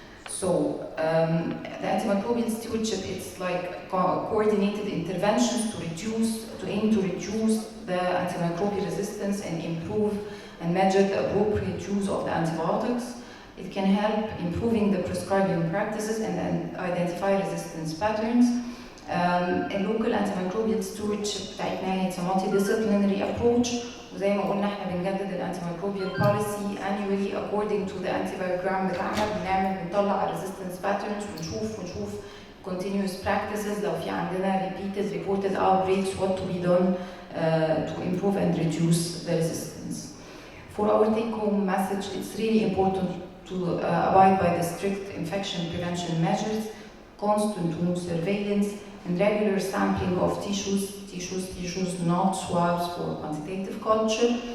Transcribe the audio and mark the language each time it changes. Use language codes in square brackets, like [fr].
[en] So the antimicrobial stewardship, it's like coordinated interventions to aim to reduce the antimicrobial resistance and improve and measure the appropriate use of the antibiotics. It can help improving the prescribing practices and identify resistance patterns. A local antimicrobial stewardship [ar] بتاعتنا [en] it's a multidisciplinary approach. [ar] وزي ما قلنا احنا بنجدد الانتيميكروبيال [en] policy annually according to the antibiogram [ar] بتاعنا. بنطلع [en] resistance patterns [ar] ونشوف [en] continuous practices. [ar] لو في عندنا [en] repeated reported outbreaks, what to be done to improve and reduce the resistance. For our take-home message, it's really important to abide by the strict infection prevention measures, constant wound surveillance, and regular sampling of tissues, not swabs for quantitative culture.